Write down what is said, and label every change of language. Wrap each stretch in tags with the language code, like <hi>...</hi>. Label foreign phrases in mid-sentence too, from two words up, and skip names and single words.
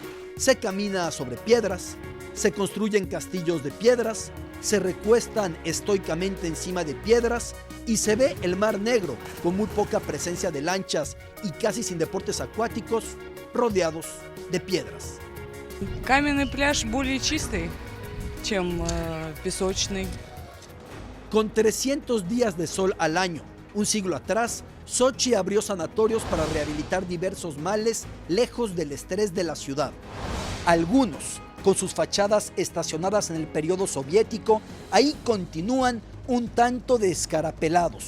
<es>Se camina sobre piedras, Se construyen castillos de piedras, se recuestan estoicamente encima de piedras y se ve el Mar Negro con muy poca presencia de lanchas y casi sin deportes acuáticos, rodeados de piedras.</es> <ru>Каменный пляж более чистый, чем песочный.</ru> <es>Con 300 días de sol al año, un siglo atrás, Sochi abrió sanatorios para rehabilitar diversos males lejos del estrés de la ciudad. Algunos, con sus fachadas estacionadas en el periodo soviético, ahí continúan un tanto descarapelados.</es>